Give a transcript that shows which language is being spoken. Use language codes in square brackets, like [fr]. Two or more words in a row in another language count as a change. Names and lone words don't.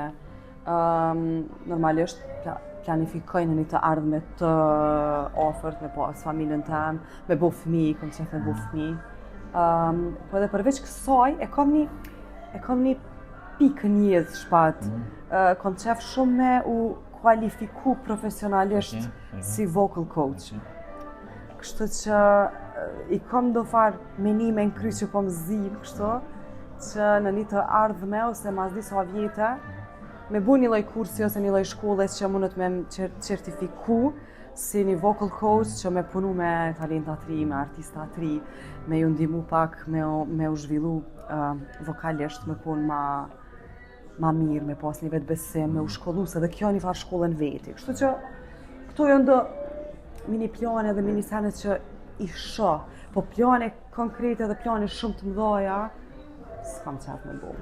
[sq] Normalisht planifikoj në një të ardhme të ofert me pas familjen tem, me bo fëmijë, kom qef me bo fëmijë. Po edhe përveç kësaj, e kam një pikë njëzë shpat. Kom qef shumë me u kualifiku profesionalisht si [en] vocal coach. [sq] Kështu që i kam do farë menime në kry që po më zim, kështu që në një të ardhme ose mas disa vjete me bu një lloj kursi ose një lloj shkolle që mundet me certifiku si një [en] vocal coach [sq] që me punu me talenta të ri, me artista të ri, me ju ndihmu pak me u zhvillu vokalisht, me punë ma mirë, me pas një vetë besim, me u shkollu, se dhe kjo një farë shkollën veti. Kështu që këto janë do mini plane dhe mini sene që i shoh, po plane konkrete dhe plane shumë të mëdhaja, s'kam qef me bo.